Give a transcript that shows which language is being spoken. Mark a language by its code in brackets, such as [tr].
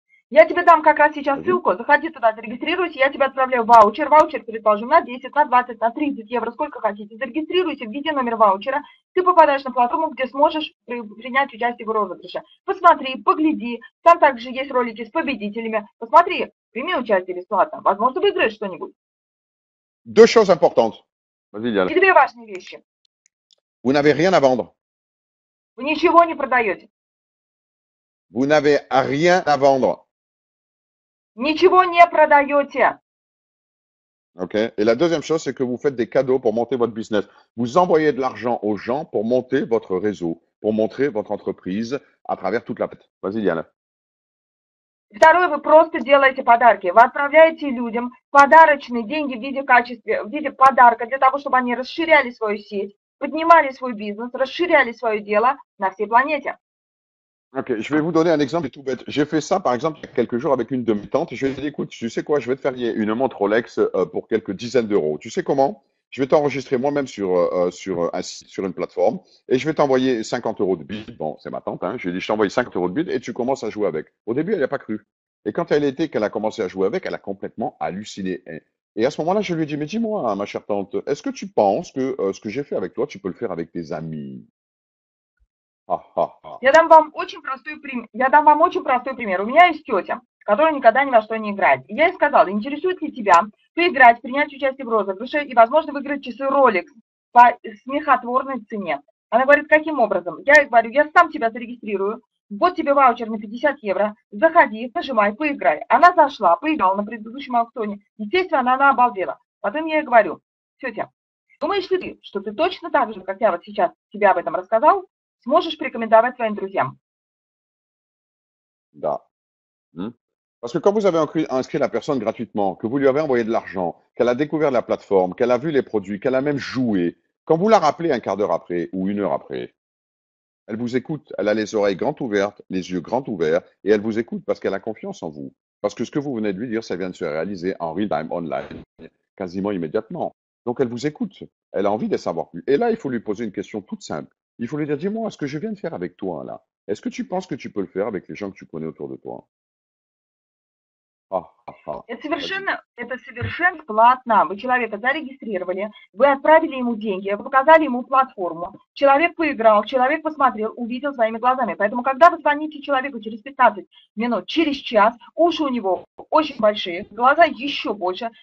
[ru] Я тебе дам как раз сейчас ссылку, заходи туда, зарегистрируйся, я тебе отправляю ваучер, предположим, на 10, на 20, на 30 евро, сколько хотите. Зарегистрируйся, введи номер ваучера, ты попадаешь на платформу, где сможешь принять участие в розыгрыше. Посмотри, погляди, там также есть ролики с победителями. Посмотри, прими участие бесплатно, возможно, выиграешь что-нибудь. [fr] Deux choses importantes. Vas-y, Diane. [ru] И две важные вещи. [fr] Vous n'avez rien à vendre. [ru] Вы ничего не продаете. [fr] Vous n'avez rien à vendre. [ru] Ничего не продаете. [fr] Ok. Et la deuxième chose, c'est que vous faites des cadeaux pour monter votre business. Vous envoyez de l'argent aux gens pour monter votre réseau, pour montrer votre entreprise à travers toute la planète. Vas-y, Diana. [ru] Второе, вы просто делаете подарки. Вы отправляете людям подарочные деньги в виде подарка для того, чтобы они расширяли свою сеть, поднимали свой бизнес, расширяли свое дело на всей планете. [fr] Ok, je vais vous donner un exemple tout bête. J'ai fait ça, par exemple, il y a quelques jours avec une de mes tantes. Je lui ai dit, écoute, tu sais quoi, je vais te faire une montre Rolex pour quelques dizaines d'euros. Tu sais comment? Je vais t'enregistrer moi-même sur un site, sur une plateforme, et je vais t'envoyer 50 euros de bid. Bon, c'est ma tante, hein. Je lui ai dit, je t'envoie 50 euros de bid et tu commences à jouer avec. Au début, elle n'a pas cru. Et quand qu'elle a commencé à jouer avec, elle a complètement halluciné. Et à ce moment-là, je lui ai dit, mais dis-moi, ma chère tante, est-ce que tu penses que ce que j'ai fait avec toi, tu peux le faire avec tes amis? Ah, ah, ah. [ru] Я дам вам очень простой пример. У меня есть тетя, которая никогда ни во что не играет. И я ей сказала: интересует ли тебя поиграть, принять участие в розыгрыше и, возможно, выиграть часы Rolex по смехотворной цене. Она говорит: каким образом? Я ей говорю: я сам тебя зарегистрирую, вот тебе ваучер на 50 евро, заходи, нажимай, поиграй. Она зашла, поиграла на предыдущем аукционе. Естественно, она обалдела. Потом я ей говорю: тетя, думаешь ли ты, что ты точно так же, как я вот сейчас тебе об этом рассказал, сможешь порекомендовать своим друзьям? Da. [fr] Parce que quand vous avez inscrit la personne gratuitement, que vous lui avez envoyé de l'argent, qu'elle a découvert la plateforme, qu'elle a vu les produits, qu'elle a même joué, quand vous la rappelez un quart d'heure après ou une heure après, elle vous écoute, elle a les oreilles grandes ouvertes, les yeux grands ouverts, et elle vous écoute parce qu'elle a confiance en vous. Parce que ce que vous venez de lui dire, ça vient de se réaliser en [en] real time online, [fr] quasiment immédiatement. Donc elle vous écoute, elle a envie de savoir plus. Et là, il faut lui poser une question toute simple. Il faut lui dire, dis-moi, ce que je viens de faire avec toi là, est-ce que tu penses que tu peux le faire avec les gens que tu connais autour de toi? [ru] Это совершенно платно. Вы человека зарегистрировали, вы отправили ему деньги, вы показали ему платформу. Человек поиграл, человек посмотрел, увидел своими глазами. Поэтому, когда вы звоните человеку через 15 минут, через час, уши у него очень большие, глаза еще больше.